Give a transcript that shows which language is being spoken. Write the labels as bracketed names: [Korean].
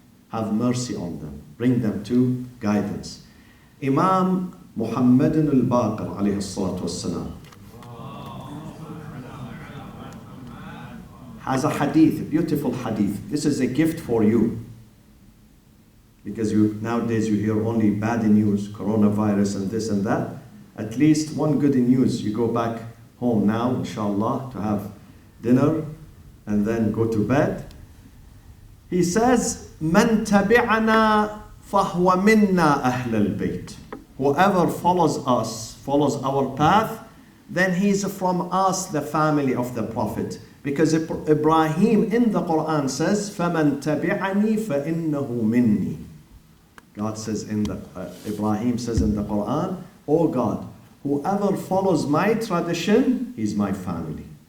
[English] Have mercy on them. Bring them to guidance. Imam Muhammadin al-Baqir, alayhi salatu wassalam, has a hadith, a beautiful hadith. This is a gift for you. Because nowadays you hear only bad news, coronavirus and this and that. At least one good news. You go back home now, inshallah, to have dinner and then go to bed. He says, [Arabic] مَنْ تَبِعَنَا فَهُوَ مِنَّا أَهْلَ الْبَيْتِ. [English] Whoever follows us, follows our path, then he is from us, the family of the Prophet. Because Ibrahim in the Qur'an says, [Arabic] فَمَنْ تَبِعَنِي فَإِنَّهُ مِنِّي. [English] God says Ibrahim says in the Qur'an, oh God, whoever follows my tradition, he's my family.